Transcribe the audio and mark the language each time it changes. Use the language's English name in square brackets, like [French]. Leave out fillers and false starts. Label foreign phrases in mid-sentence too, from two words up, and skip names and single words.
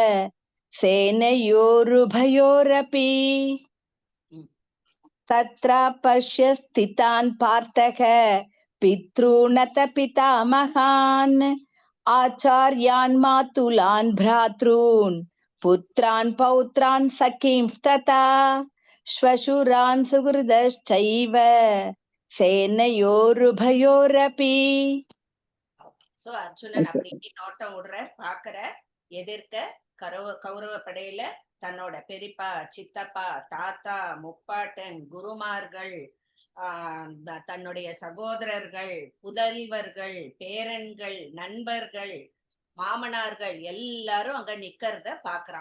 [Sanskrit] सेनयोरुभयोरपि तत्र पश्य स्थितान् पार्थः पितॄनथ पितामहान् आचार्यान् मातुलान् भ्रातॄन् पुत्रान् पौत्रान् सखींस्तथा श्वशुरान् सुहृदश्चैव सेनयोरुभयोरपि. [Tamil] சோ அர்ஜுனன் அப்படியே நோட்டம் விடுற பாக்குற எதிர்க்க கௌரவ படையில தன்னோட பெரியப்பா சித்தப்பா தாத்தா முப்பாட்டன் குருமார்கள் தன்னுடைய சகோதரர்கள் புதல்வர்கள் பேரன்கள் நண்பர்கள் மாமனார்கள் எல்லாரும் அங்க நிக்கிறத பாக்குறான்.